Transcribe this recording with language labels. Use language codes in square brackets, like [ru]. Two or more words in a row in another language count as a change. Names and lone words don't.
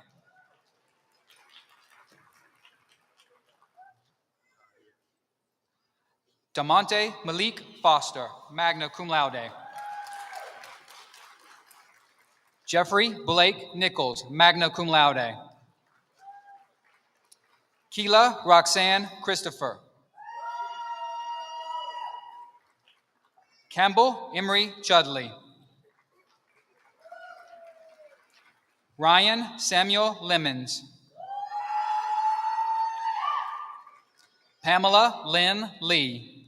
[en] Damonte Malik Foster, [la] magna cum laude. [en] Jeffrey Blake Nichols, [la] magna cum laude. [en] Keela Roxanne Christopher. Campbell Emery Chudley. Ryan Samuel Lemons. Pamela Lynn Lee.